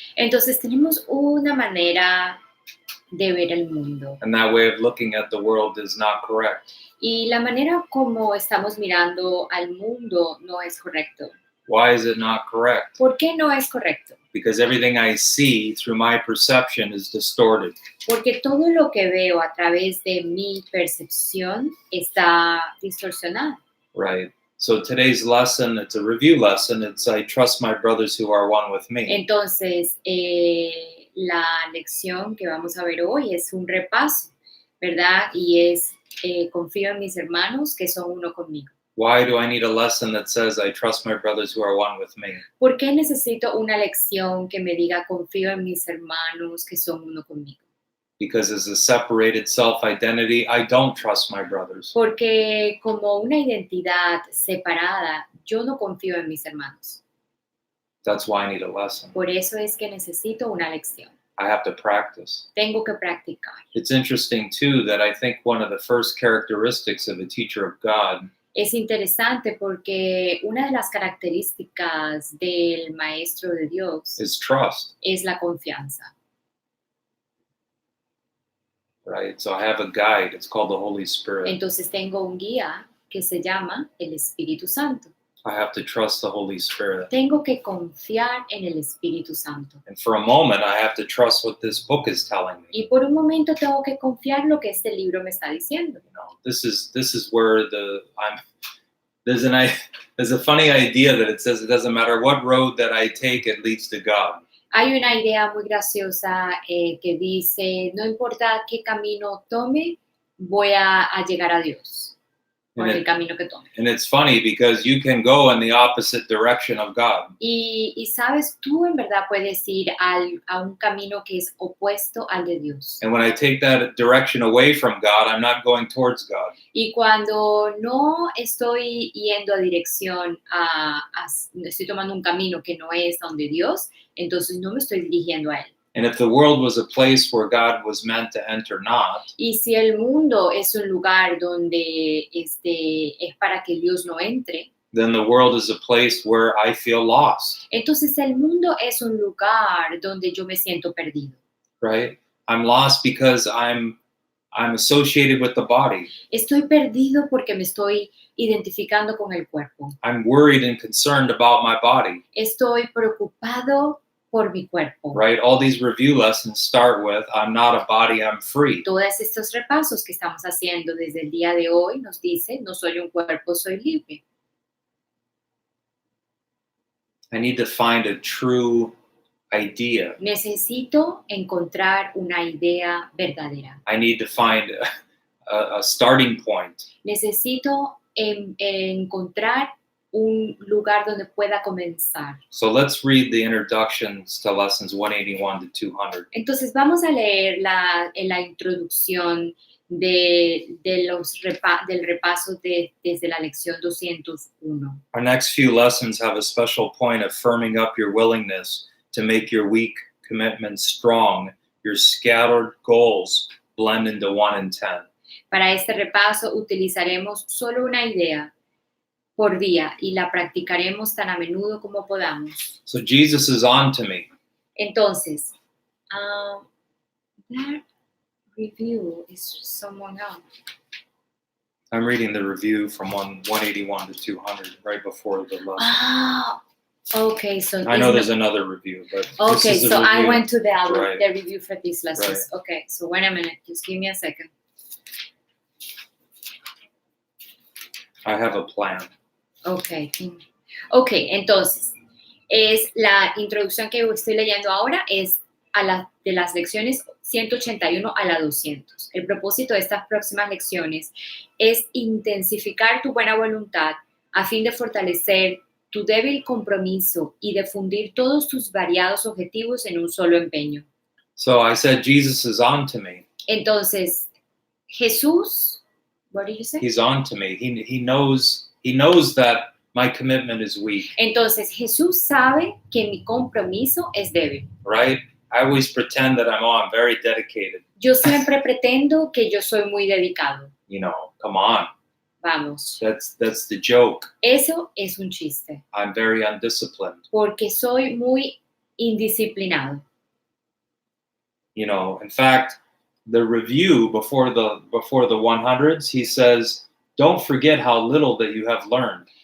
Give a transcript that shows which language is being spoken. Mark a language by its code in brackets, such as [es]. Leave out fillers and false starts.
[es] Entonces tenemos una manera de ver el mundo. [en] and that way of looking at the world is not correct. [es] Y la manera como estamos mirando al mundo no es correcto. [en] Why is it not correct? [es] ¿Por qué no es correcto? [en] Because everything I see through my perception is distorted. [es] Porque todo lo que veo a través de mi percepción está distorsionado. [en] Right. So today's lesson, it's a review lesson. It's I trust my brothers who are one with me. [es] Entonces, la lección que vamos a ver hoy es un repaso, ¿verdad? Y es confío en mis hermanos que son uno conmigo. [en] Why do I need a lesson that says I trust my brothers who are one with me? [es] ¿Por qué necesito una lección que me diga confío en mis hermanos que son uno conmigo? [en] Because as a separated self-identity, I don't trust my brothers. [es] Porque como una identidad separada, yo no confío en mis hermanos. [en] That's why I need a lesson. [es] Por eso es que necesito una lección. [en] I have to practice. [es] Tengo que practicar. [en] It's interesting too that I think one of the first characteristics of a teacher of God [es] Es interesante porque una de las características del maestro de Dios [en] is trust, [es] es la confianza. [en] right? So I have a guide. It's called the Holy Spirit. [es] Entonces tengo un guía que se llama el Espíritu Santo. [en] I have to trust the Holy Spirit. [es] Tengo que confiar en el Espíritu Santo. [en] And for a moment, I have to trust what this book is telling me. [es] Y por un momento tengo que confiar lo que este libro me está diciendo. [en] You know, this is where there's a funny idea that it says it doesn't matter what road that I take, it leads to God. [es] Hay una idea muy graciosa que dice, no importa qué camino tome, voy a llegar a Dios por el camino que tome. [en] And it's funny because you can go in the opposite direction of God. [es] Y sabes, tú en verdad puedes ir a un camino que es opuesto al de Dios. [en] And when I take that direction away from God, I'm not going towards God. [es] Y cuando no estoy yendo a dirección, estoy tomando un camino que no es donde Dios, entonces no me estoy dirigiendo a Él. [en] And if the world was a place where God was meant to enter not, [es] Y si el mundo es un lugar donde es para que Dios no entre, [en] then the world is a place where I feel lost, [es] entonces el mundo es un lugar donde yo me siento perdido. [en] right? I'm lost because I'm associated with the body. [es] Estoy perdido porque me estoy identificando con el cuerpo. [en] I'm worried and concerned about my body, [es] Estoy preocupado por mi cuerpo. [en] right? All these review lessons start with, I'm not a body, I'm free. [es] Todos estos repasos que estamos haciendo desde el día de hoy nos dicen, no soy un cuerpo, soy libre. [en] I need to find a true idea. [es] Necesito encontrar una idea verdadera. [en] I need to find a starting point. [es] Necesito encontrar un lugar donde pueda comenzar. [en] So let's read the introductions to lessons 181 to 200. [es] Entonces vamos a leer la introducción del repaso desde la lección 201. [en] Our next few lessons have a special point of firming up your willingness to make your weak commitments strong, your scattered goals blend into 1 in 10. [es] Para este repaso utilizaremos solo una idea por día y la practicaremos tan a menudo como podamos. [en] So Jesus is on to me. Entonces, that review is someone else. I'm reading the review from 181 to 200 right before the lesson. Ah, okay. So I know there's another review, but okay. this is So a review. I went to the Right. review for these lessons. Right. Okay. So wait a minute. Just give me a second. I have a plan. Okay. Okay. [es] Entonces, es la introducción que estoy leyendo ahora es de las lecciones 181 a la 200. El propósito de estas próximas lecciones es intensificar tu buena voluntad a fin de fortalecer tu débil compromiso y de fundir todos tus variados objetivos en un solo empeño. [en] So I said, Jesus is on to me. Entonces, Jesús, what did you say? He's on to me. He knows that my commitment is weak. [es] Entonces, Jesús sabe que mi compromiso es débil. [en] Right? I always pretend that I'm very dedicated. [es] Yo siempre pretendo que yo soy muy dedicado. [en] You know, come on. [es] Vamos. [en] That's the joke. [es] Eso es un chiste. [en] I'm very undisciplined. [es] Porque soy muy indisciplinado. [en] You know, in fact, the review before the 100s, he says, don't forget how little that you have learned.